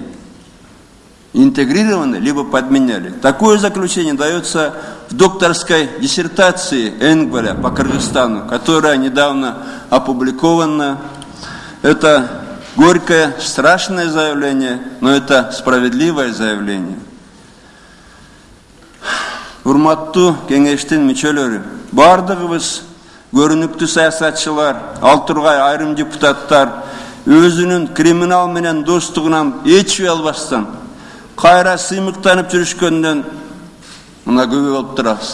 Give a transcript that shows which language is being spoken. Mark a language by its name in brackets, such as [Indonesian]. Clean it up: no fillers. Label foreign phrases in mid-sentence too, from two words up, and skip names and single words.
[Russian] Интегрированы, либо подменяли. Такое заключение дается в докторской диссертации Энгваля по Кыргызстану, которая недавно опубликована. Это горькое, страшное заявление, но это справедливое заявление. [Kyrgyz] Урматтуу кеңештин мүчөлөрү, бардыгыбыз көрүнүктүү саясатчылар, ал тургай айрым депутаттар өзүнүн криминал менен достугунан эч үй албастан кайра сыймыктанып жүрүшкөндөн мына күбө болуп турабыз.